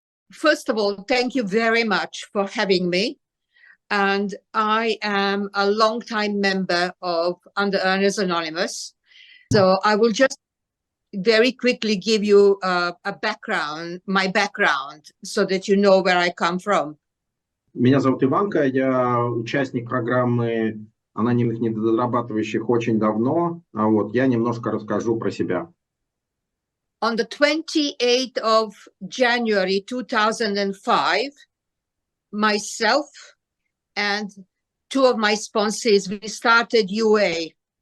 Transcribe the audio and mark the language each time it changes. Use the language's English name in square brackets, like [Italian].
[English] first of all, thank you very much for having me. And I am a long-time member of Anonymous. So I will just very quickly give you my background, so that you know where I come from. [Russian] Меня зовут Иванка, я участник программы анонимных недозарабатывающих очень давно. Вот, я немножко расскажу про себя. [English] On the 28th of January 2005, myself and two of my sponsors, we started UA.